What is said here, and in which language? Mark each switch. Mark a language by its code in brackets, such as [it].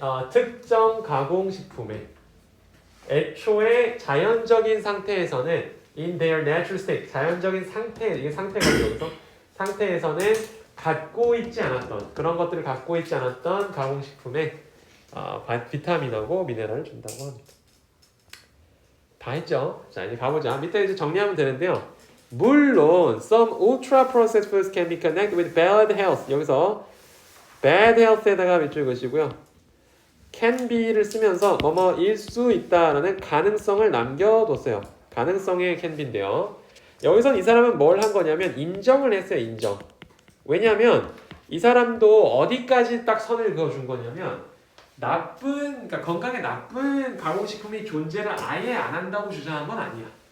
[ko] 특정 가공식품에 애초에 자연적인 상태에서는 [en] in their natural state [ko] 자연적인 상태 이게 상태가 여기서 상태에서는 갖고 있지 않았던 그런 것들을 갖고 있지 않았던 가공식품에 비타민하고 미네랄을 준다고 합니다. 다 했죠? 자 이제 가보자. 밑에 이제 정리하면 되는데요. 물론 [en] some ultra processed foods can be connected with bad health. [ko] 여기서 bad health에다가 밑줄 그으시고요. can be를 쓰면서 뭐뭐일 수 있다라는 가능성을 남겨뒀어요. 가능성의 can be인데요. 여기선 이 사람은 뭘 한 거냐면 인정을 했어요. 인정. 왜냐하면 이 사람도 어디까지 딱 선을 그어준 거냐면 그러니까 건강에 나쁜 가공식품이 존재를 아예 안 한다고 주장한 건 아니야.